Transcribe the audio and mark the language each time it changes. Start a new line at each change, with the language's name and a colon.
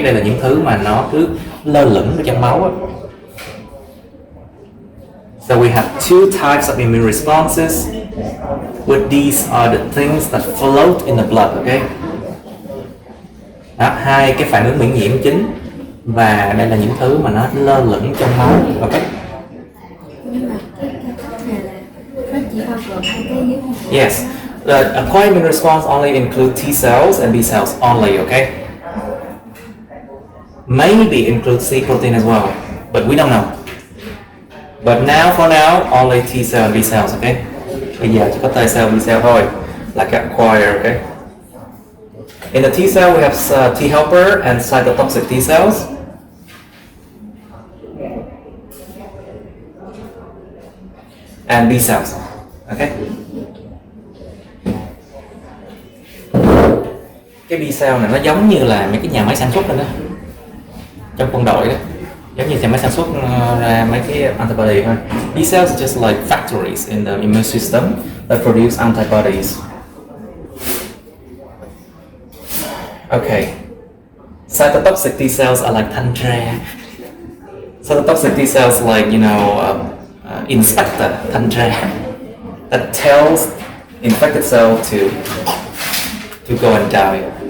Vietnamese: Đây là những thứ mà nó cứ lơ lửng ở trong máu á.
English: So we have two types of immune responses. But these are the things that float in the blood, okay?
Vietnamese: Đó, hai cái phản ứng miễn nhiễm chính và đây là những thứ mà nó lơ lửng trong máu, okay? Nhưng mà cái cách này là nó chỉ bao gồm hai cái dưới không?
English: Yes, the acquired immune response only include T cells and B cells only, okay? Maybe include C protein as well, but we don't know. But now, for now, only T cell and B cells, okay?
Vietnamese: Bây giờ chỉ có T cell, B cell thôi, là cái acquired, okay?
English: In the T cell, we have T helper and cytotoxic T cells. And B cells, okay?
Vietnamese: Cái B cell này nó giống như là mấy cái nhà máy sản xuất đó, trong quân đội đó, giống như nhà máy sản xuất ra mấy cái antibody thôi.
English: B cells are just like factories in the immune system that produce antibodies. Okay. Cytotoxic T cells are like Tran. Cytotoxic T cells like, you know, inspector Tran that tells infected cell to go and die.